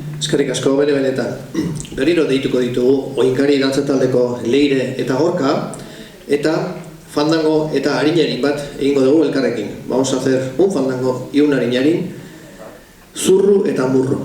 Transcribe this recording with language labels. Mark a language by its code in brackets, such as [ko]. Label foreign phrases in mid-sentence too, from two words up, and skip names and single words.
[eu] Eskerrik asko, benetan. Berriro deituko ditugu Oinkari dantza taldeko Leire eta Gorka, eta fandango eta harinarin bat egingo dugu elkarrekin. [es] Vamos a hacer un fandango y un harinarin, [eu] zurru eta murru.